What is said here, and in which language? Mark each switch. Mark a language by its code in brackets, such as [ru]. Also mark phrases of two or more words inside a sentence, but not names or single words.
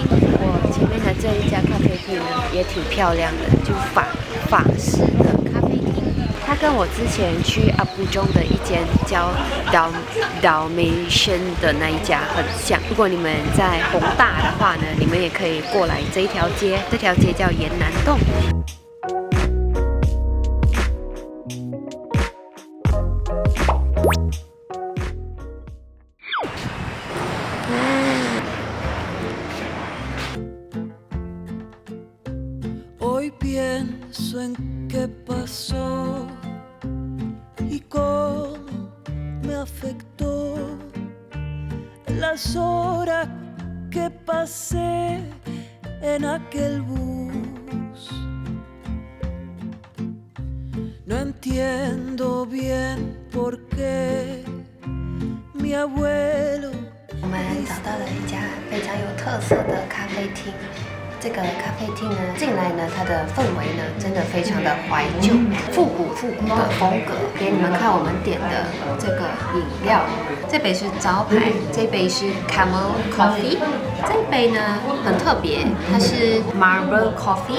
[zh] 我前面的这一家咖啡厅呢也挺漂亮的，就法式的咖啡厅。它跟我之前去阿布中的一间叫 Dalmatian 的那一家很像。如果你们在宏大的话呢，你们也可以过来这一条街，这条街叫延南洞。 [es] Hoy pienso en qué pasó y cómo me afectó las horas que pasé en aquel bus. No entiendo bien por qué mi abuelo. [zh] 我们找到了一家非常有特色的咖啡厅。这个咖啡厅呢，进来呢，它的氛围呢，真的非常的怀旧、复古的风格。给你们看我们点的这个饮料，这杯是招牌，这杯是 Camel Coffee， 这杯呢很特别，它是 Marble Coffee。